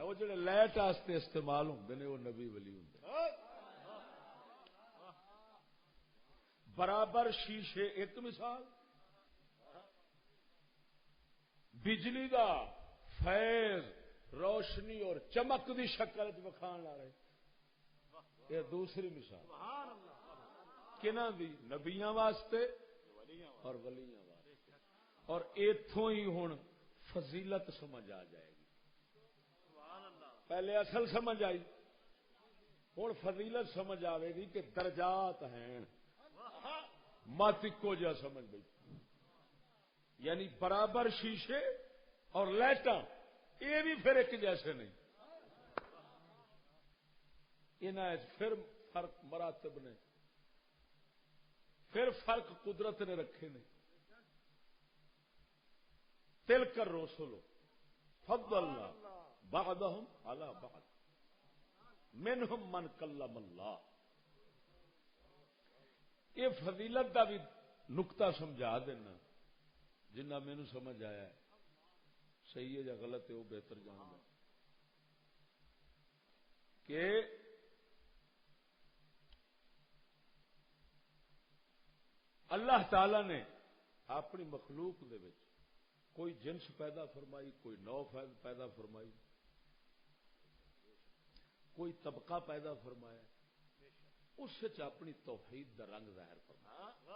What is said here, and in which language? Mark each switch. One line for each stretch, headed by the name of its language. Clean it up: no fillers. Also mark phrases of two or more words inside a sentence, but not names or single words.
Punjabi: وہ جڑے لائٹ واسطے استعمال ہوندے نے وہ نبی ولی ہوندے. برابر شیشے ایک مثال، بجلی دا فیض روشنی اور چمک دی شکل وکھان والے یہ دوسری مثال. کنہاں دی؟ نبیاں واسطے اور ولیاں واسطے. اور ایتھوں ہی ہن فضیلت سمجھ آ جائے گی. پہلے اصل سمجھ آئی، ہن فضیلت سمجھ آئے گی کہ درجات ہیں. مت کو جا سمجھ گئی. یعنی برابر شیشے اور لائٹاں یہ بھی پھر ایک جیسے نہیں. انہاں پھر فرق مراتب نے، پھر فرق قدرت نے رکھے نے.
Arabic: تلک الرسل فضلنا بعضهم على بعض منهم من کلم اللہ.
Punjabi: یہ فضیلت کا بھی نقطہ سمجھا دینا جنہ مینو سمجھ آیا ہے. صحیح ہے یا غلط ہے وہ بہتر جاننا. کہ اللہ تعالی نے اپنی مخلوق دے وچ کوئی جنس پیدا فرمائی، کوئی نوع پیدا فرمائی، کوئی طبقہ پیدا فرمایا، اس وچ اپنی توحید دا رنگ ظاہر فرمایا۔